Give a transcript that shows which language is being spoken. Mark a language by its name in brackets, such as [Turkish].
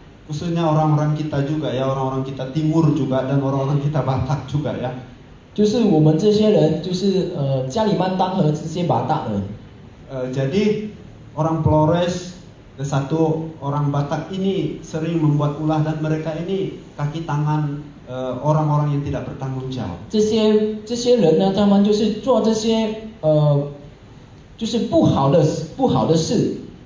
[Indonesian] Khususnya orang-orang kita juga ya, orang-orang kita Timur juga dan orang-orang kita Batak juga ya. [Chinese] 就是我们这些人，就是家里曼当和这些巴达人。 [Indonesian] Jadi orang Flores dan satu orang Batak ini sering membuat ulah dan mereka ini kaki tangan orang-orang yang tidak bertanggung jawab. [Chinese] 这些人呢，他们就是做这些就是不好的事。